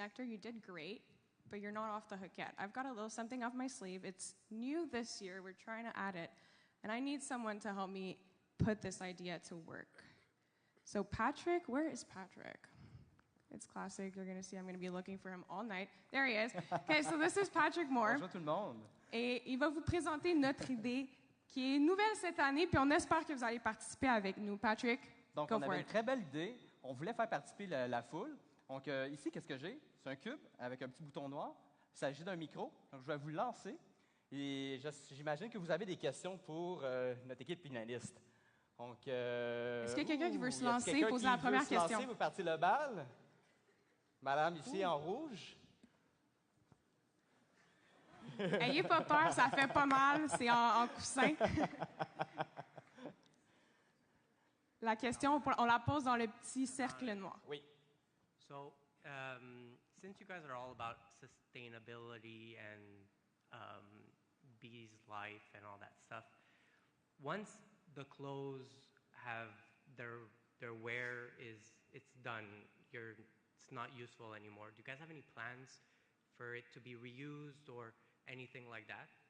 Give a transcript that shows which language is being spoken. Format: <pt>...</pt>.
<en>Nectar, you did great, but you're not off the hook yet. I've got a little something off my sleeve. It's new this year. We're trying to add it, and I need someone to help me put this idea to work. So Patrick, where is Patrick? It's classic. You're going to see I'm going to be looking for him all night. There he is. Okay, so this is Patrick Moore.</en> <fr>Bonjour tout le monde. Et il va vous présenter notre idée qui est nouvelle cette année, puis on espère que vous allez participer avec nous. Patrick, donc, on avait une très belle idée. On voulait faire participer la foule. Donc, ici, qu'est-ce que j'ai? C'est un cube avec un petit bouton noir. Il s'agit d'un micro. Donc, je vais vous le lancer. Et j'imagine que vous avez des questions pour notre équipe finaliste. Donc, est-ce qu'il y a quelqu'un qui veut se lancer, poser la première question? Vous partez le bal. Madame ici en rouge. Ayez pas peur, ça fait pas mal. C'est en coussin. La question, on la pose dans le petit cercle noir. Oui.</fr> <en>So, since you guys are all about sustainability and bees' life and all that stuff, once the clothes have their wear it's done, it's not useful anymore, do you guys have any plans for it to be reused or anything like that?</en>